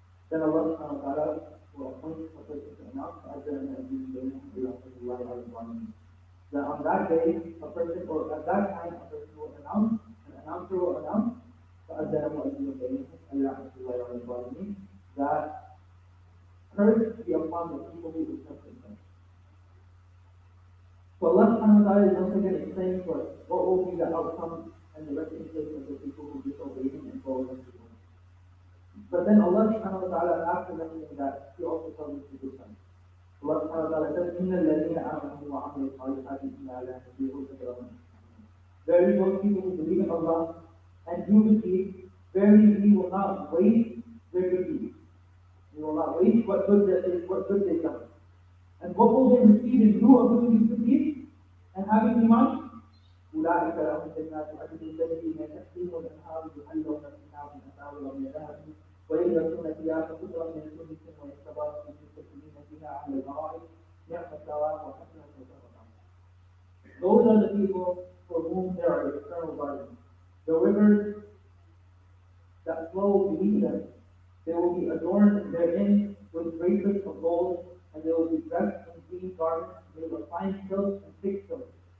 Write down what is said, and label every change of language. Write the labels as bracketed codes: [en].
[en] Then Allah subhanahu wa ta'ala will appoint a person to announce that on that day, a person, or at that time, a person will announce, an announcer will announce that curse be upon the people who accepted him. So Allah subhanahu wa ta'ala is once again explaining for us what will be the outcome and the resting place of the people who disobey him and follow him. But then Allah subhanahu wa ta'ala, after mentioning that, He also tells us to do something. Allah subhanahu wa ta'ala says, [ar] إِنَّ الَّذِينَ آمَنُوا وَعَمِلُوا الصَّالِحَاتِ إِنَّا لَا نُضِيعُ أَجْرَ مَنْ أَحْسَنَ عَمَلًا. [en] Verily those people who believe in Allah and do good deeds, verily we will not waste their good deeds. We will not waste what good they've done. And what will they receive in lieu of doing these good deeds and having iman? [ar] أولئك لهم جنات عدن تجري من تحتهم الأنهار يحلون فيها من أساور من ذهب ويلبسون ثيابا خضرا من سندس ويستبرق المتكئين فيها على الأرائك نعم الثواب وحسنت مرتفقا. [en] Those are the people for whom there are eternal gardens. The rivers that flow beneath them, they will be adorned therein with bracelets of gold, and they will be dressed in green garments made of fine silk and thick silk.